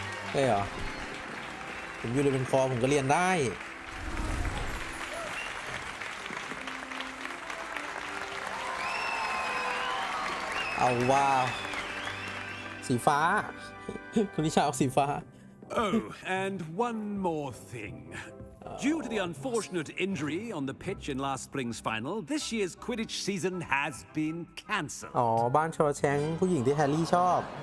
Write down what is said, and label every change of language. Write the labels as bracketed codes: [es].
[th] ใช่เหรอผมอยู่เลยเป็นคอผมก็เรียนได้เอาว่าสีฟ้า คุณนิชาเอาสีฟ้า [en] Oh, and one more thing. Due to the unfortunate injury on the pitch in last spring's final, this year's Quidditch season has been cancelled. [th] อ๋อบ้านชอแชงผู้หญิงที่แฮร์รี่ชอบ